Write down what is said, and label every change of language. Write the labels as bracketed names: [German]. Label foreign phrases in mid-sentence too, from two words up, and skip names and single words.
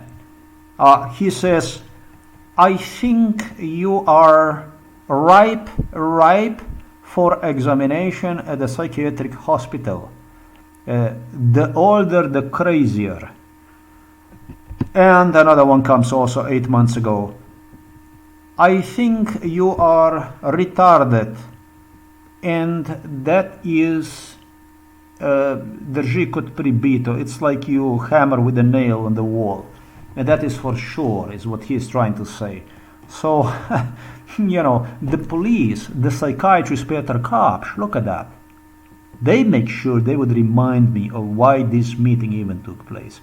[English] He says, I think you are ripe for examination at the psychiatric hospital. The older, the crazier. And another one comes also 8 months ago. I think you are retarded, and that is [Slovenian] drži kot pribito. [English] It's like you hammer with a nail on the wall. And that is for sure, is what he is trying to say. So, you know, the police, the psychiatrist Peter Kapsch, look at that. They make sure they would remind me of why this meeting even took place.